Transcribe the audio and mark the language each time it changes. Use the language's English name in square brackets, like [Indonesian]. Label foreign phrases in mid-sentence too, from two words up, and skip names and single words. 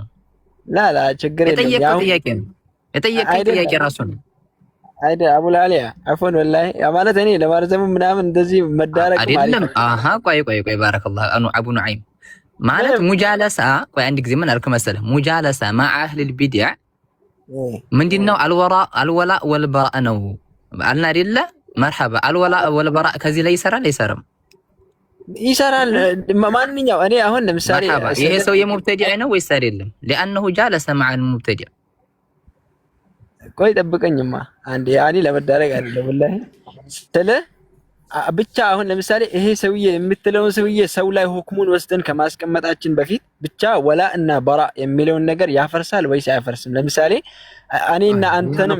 [Amharic] ላ ችግር የለም ያው የጠየቀኝ ጥያቄ ራሱ ነው አይደ አቡል አሊያ አፎን ወላሂ ማለት እኔ ለማርዘም ምናምን እንደዚህ መዳረቅ ማለት አይደለም ቆይ ባረከላሁ አቡ ኑዐይም ማለት ሙጃለሳ ቆይ አንድ ጊዜ ምን አልከ መሰለህ ሙጃለሳ [Arabic] مع اهل البدع [Amharic] ምንድነው [Arabic] الولاء والبراء [Amharic] ነው አልና አይደለ مرحبا [Arabic] الولاء والبراء [Amharic] ከዚህ ላይ ይሰራል ማንኛው እኔ አሁን ለምሳሌ ይሄ ሰው የሙብተዲዕ ነው ወይስ አይደለም [Arabic] لانه جالس مع المبتدع [Amharic] ቆይ ጠብቀኝማ አንዴ ያኒ ለመዳረግ አይደለም ወላሂ ስለ ብቻ አሁን ለምሳሌ ይሄ ሰውዬ የምትለውን ሰውዬ ሰው ላይ ሁክሙን ወስደን ከማስቀመጣችን በፊት ብቻ ወላ እና በራ የሚለውን ነገር ያፈርሳል ወይስ አያፈርስም ለምሳሌ እኔና አንተንም